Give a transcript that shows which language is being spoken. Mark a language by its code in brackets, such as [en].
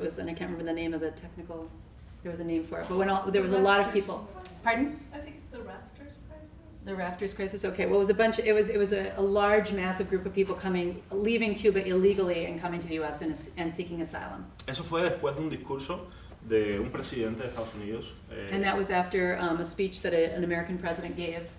[en] It was, and I can't remember the name of the technical, there was a name for it. But there was a lot of people. Pardon? I think it's the Rafters crisis. The Rafters crisis. Okay. Well, it was a large, massive group of people leaving Cuba illegally and coming to the U.S. and seeking asylum. [es] Eso fue después de un discurso de un presidente de Estados Unidos. [en] And that was after a speech that an American president gave.